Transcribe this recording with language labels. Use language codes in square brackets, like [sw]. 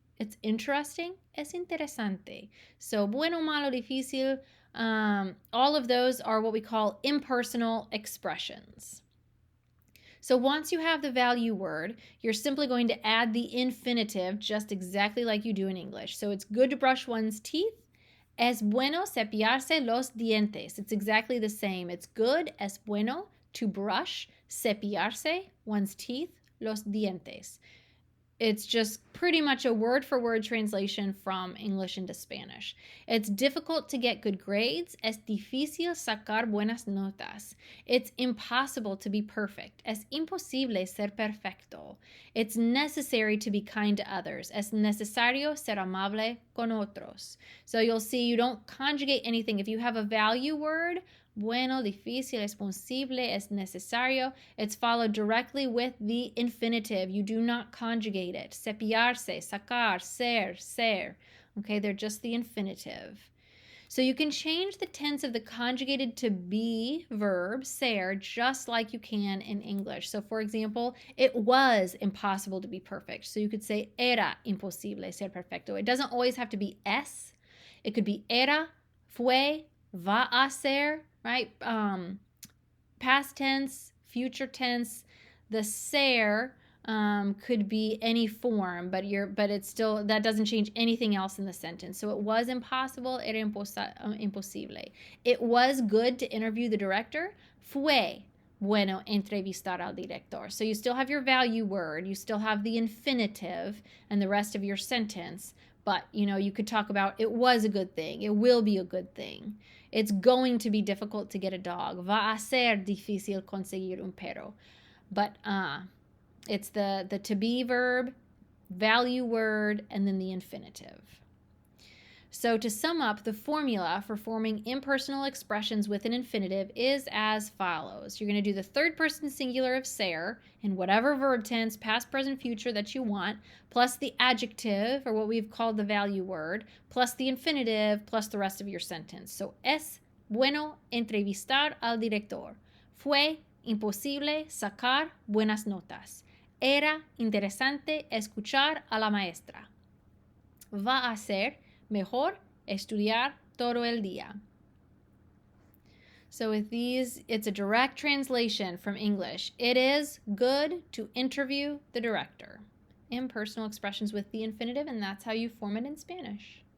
[en] It's interesting, [es] es interesante. [en] So bueno, malo, difícil, all of those are what we call impersonal expressions. So once you have the value word, you're simply going to add the infinitive just exactly like you do in English. So it's good to brush one's teeth. [es] Es bueno cepillarse los dientes. [en] It's exactly the same. It's good, [es] es bueno, [en] to brush, cepillarse, one's teeth, [es] los dientes. [en] It's just pretty much a word-for-word translation from English into Spanish. It's difficult to get good grades. [es] Es difícil sacar buenas notas. [en] It's impossible to be perfect. [es] Es imposible ser perfecto. [en] It's necessary to be kind to others. [es] Es necesario ser amable con otros. [en] So you'll see you don't conjugate anything. If you have a value word, bueno, difícil, [es] es posible, es necesario, [en] it's followed directly with the infinitive. You do not conjugate it. Cepillarse, sacar, ser. Okay, they're just the infinitive. So you can change the tense of the conjugated to be verb, ser, just like you can in English. So for example, it was impossible to be perfect. So you could say [es] era imposible ser perfecto. [en] It doesn't always have to be es. It could be era, fue, va a ser, right? Past tense, future tense. The ser could be any form, but it's still, that doesn't change anything else in the sentence. So it was impossible, [es] era imposible. [en] It was good to interview the director. [es] Fue bueno entrevistar al director. [en] So you still have your value word, you still have the infinitive and the rest of your sentence, but you could talk about it was a good thing, it will be a good thing. It's going to be difficult to get a dog. [es] Va a ser difícil conseguir un perro. [en] But it's the to be verb, value word, and then the infinitive. So to sum up, the formula for forming impersonal expressions with an infinitive is as follows. You're going to do the third person singular of ser in whatever verb tense, past, present, future that you want, plus the adjective, or what we've called the value word, plus the infinitive, plus the rest of your sentence. [es] So es bueno entrevistar al director. Fue imposible sacar buenas notas. Era interesante escuchar a la maestra. Va a ser mejor estudiar todo el día. [en] So with these, it's a direct translation from English. It is good to interview the director. Impersonal expressions with the infinitive, and that's how you form it in Spanish.